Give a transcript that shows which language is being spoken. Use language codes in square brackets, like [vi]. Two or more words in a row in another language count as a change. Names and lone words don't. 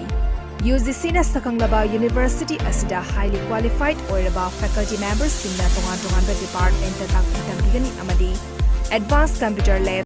[mni] UGC na sakanglaba university asida [en] highly qualified [mni] oiraba [en] faculty members [mni] singna tongan department ta takpi tamgani amadi [en] advanced computer lab